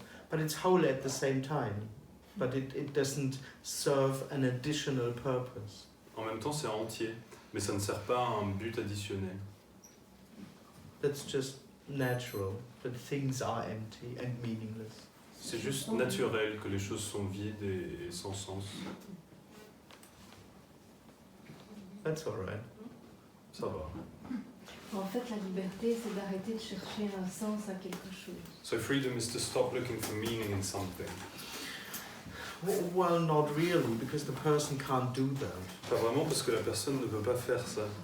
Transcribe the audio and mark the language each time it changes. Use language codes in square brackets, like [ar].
[en] But it's whole at the same time. But it doesn't serve an additional purpose. [fr] En même temps, c'est entier, mais ça ne sert pas à un but additionnel. [en] That's just natural. That things are empty and meaningless. [fr] C'est juste naturel que les choses sont vides et sans sens. [en] That's all right. [fr] Ça va. En fait, la liberté, c'est d'arrêter de chercher un sens à quelque chose. [en] So freedom is to stop looking for meaning in something. Well, not really, because the person can't do that. [fr] Pas vraiment parce que la personne ne peut pas faire ça.